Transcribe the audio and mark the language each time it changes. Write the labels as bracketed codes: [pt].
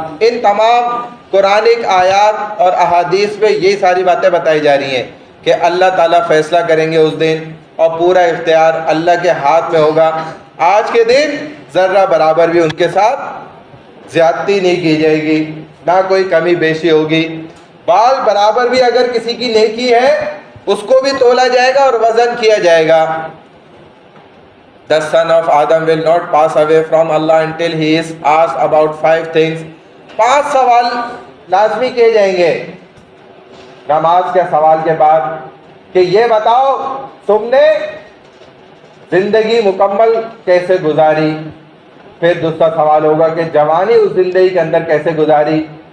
[ur] ان تمام قرآنک آیات اور احادیث میں یہی ساری باتیں بتائی جا رہی ہیں کہ اللہ تعالیٰ فیصلہ کریں گے اس دن اور پورا اختیار اللہ کے ہاتھ میں ہوگا. آج کے دن ذرہ برابر بھی ان کے ساتھ زیادتی نہیں کی جائے گی، نہ کوئی کمی بیشی ہوگی. بال برابر بھی اگر کسی کی نیکی ہے اس کو بھی تولا جائے گا اور وزن کیا جائے گا. [en] The son of Adam will not pass away from Allah until he is asked about 5 things. [ur] 5 سوال لازمی کیے جائیں گے نماز کے سوال کے بعد کہ یہ بتاؤ تم نے زندگی مکمل کیسے گزاری. پھر دوسرا سوال ہوگا کہ جوانی اس زندگی کے اندر کیسے گزاری.